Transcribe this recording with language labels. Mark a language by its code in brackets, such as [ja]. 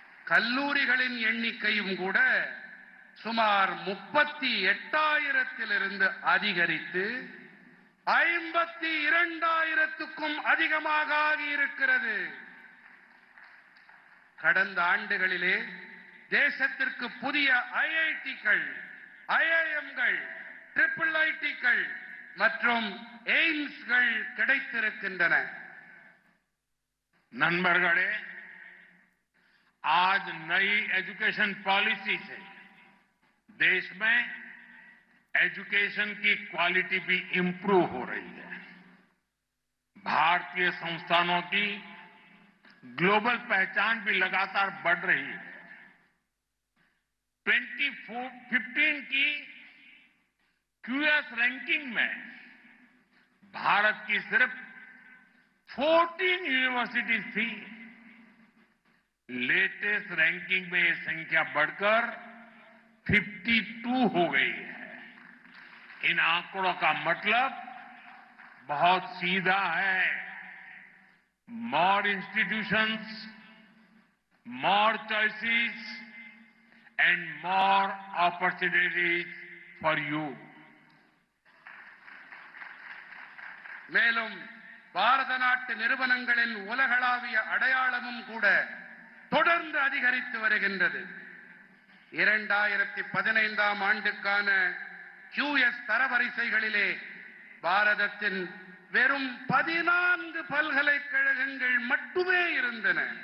[ta] கல்லூரிகளின் எண்ணிக்கையும் கூட சுமார் 38,000த்திலிருந்து அதிகரித்து 52,000க்கும் அதிகமாக ஆகியிருக்கிறது. கடந்த ஆண்டுகளிலே தேசத்திற்கு புதிய ஐஐடிக்கள், ஐஐஎம்கள், ட்ரிபிள் ஐடிக்கள் மற்றும் எய்ம்ஸ்கள் கிடைத்திருக்கின்றன. நண்பர்களே, [hi] आज नई एजुकेशन पॉलिसी से देश में एजुकेशन की क्वालिटी भी इम्प्रूव हो रही है. भारतीय संस्थानों की ग्लोबल पहचान भी लगातार बढ़ रही है. 2015 की क्यूएस रैंकिंग में भारत की सिर्फ 14 यूनिवर्सिटीज थी. लेटेस्ट रैंकिंग में ये संख्या बढ़कर 52 हो गई है. इन आंकड़ों का मतलब बहुत सीधा है. [en] More institutions, more choices and more opportunities for you. [ta] மேலும் பாரத நாட்டு நிறுவனங்களின் உலகளாவிய அடையாளமும் கூட தொடர்ந்து அதிகரித்து வருகின்றது. 2015 ஆண்டுக்கான கியூஎஸ் தரவரிசைகளிலே பாரதத்தின் வெறும் 14 பல்கலைக்கழகங்கள் மட்டுமே இருந்தன.